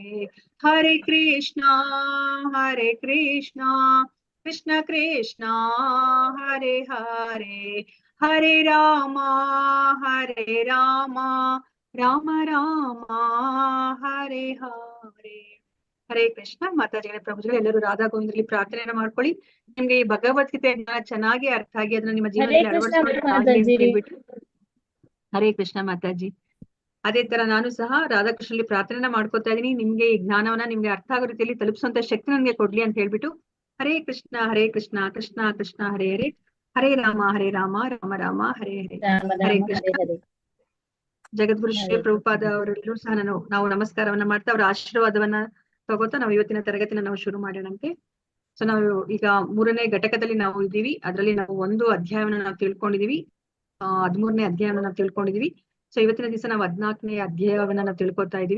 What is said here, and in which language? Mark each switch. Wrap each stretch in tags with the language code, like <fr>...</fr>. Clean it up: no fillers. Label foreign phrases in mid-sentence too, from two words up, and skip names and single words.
<sa>हरे कृष्णा कृष्ण कृष्णा हरे हरे हरे राम राम राम हरे हरे. ಹರೇ ಕೃಷ್ಣ.</sa> <kn>ಮಾತಾಜಿಗಳ ಪ್ರಭುಗಳು ಎಲ್ಲರೂ ರಾಧಾ ಗೋವಿಂದರಲ್ಲಿ ಪ್ರಾರ್ಥನೆಯನ್ನು ಮಾಡ್ಕೊಳ್ಳಿ. ನಿಮ್ಗೆ ಈ ಭಗವದ್ಗೀತೆ ಚೆನ್ನಾಗಿ ಅರ್ಥ ಆಗಿ ಅದನ್ನ ನಿಮ್ಮ ಜೀವನದಲ್ಲಿ ಅಳವಡಿಸ್ಕೊಳ್ಳಿ.</kn> <sa>ಹರೇ ಕೃಷ್ಣ</sa> <kn>ಮಾತಾಜಿ. ಅದೇ ತರ ನಾನು ಸಹ ರಾಧಾಕೃಷ್ಣಲ್ಲಿ ಪ್ರಾರ್ಥನೆ ಮಾಡ್ಕೊತಾ ಇದೀನಿ, ನಿಮ್ಗೆ ಈ ಜ್ಞಾನವನ್ನ ನಿಮ್ಗೆ ಅರ್ಥ ಆಗೋ ರೀತಿಯಲ್ಲಿ ತಲುಪಿಸುವಂತ ಶಕ್ತಿ ನನ್ಗೆ ಕೊಡ್ಲಿ ಅಂತ ಹೇಳ್ಬಿಟ್ಟು</kn> <sa>ಹರೇ ಕೃಷ್ಣ ಕೃಷ್ಣ ಕೃಷ್ಣ ಹರೇ ಹರೇ, ಹರೇ ರಾಮ ರಾಮ ರಾಮ ಹರೇ ಹರೇ.</sa> <kn>ರಾಮ ಹರೇ ರಾಮ ಕೃಷ್ಣ.</kn> <sa>ಹರೇ ಹರೇ.</sa> <kn>ಜಗದ್ಗುರು ಶ್ರೀ ಪ್ರಭುಪಾದ ಅವರೆಲ್ಲರೂ ಸಹ ನಾವು ನಮಸ್ಕಾರವನ್ನ ಮಾಡ್ತಾ ಅವರ ಆಶೀರ್ವಾದವನ್ನ ತಗೋತಾ ನಾವು ಇವತ್ತಿನ ತರಗತಿನ ನಾವು ಶುರು ಮಾಡೋಣಂತೆ. ಸೊ ನಾವು ಈಗ 3ನೇ ಘಟಕದಲ್ಲಿ ನಾವು ಇದ್ದೀವಿ. ಅದರಲ್ಲಿ ನಾವು ಒಂದು ಅಧ್ಯಾಯವನ್ನ ನಾವು ತಿಳ್ಕೊಂಡಿದೀವಿ, 13ನೇ ಅಧ್ಯಾಯವನ್ನ ನಾವು ತಿಳ್ಕೊಂಡಿದೀವಿ. ಸೊ ಇವತ್ತಿನ ದಿವಸ ನಾವು 14ನೇ ಅಧ್ಯಾಯವನ್ನ ನಾವು ತಿಳ್ಕೊತಾ ಇದೀವಿ.</kn>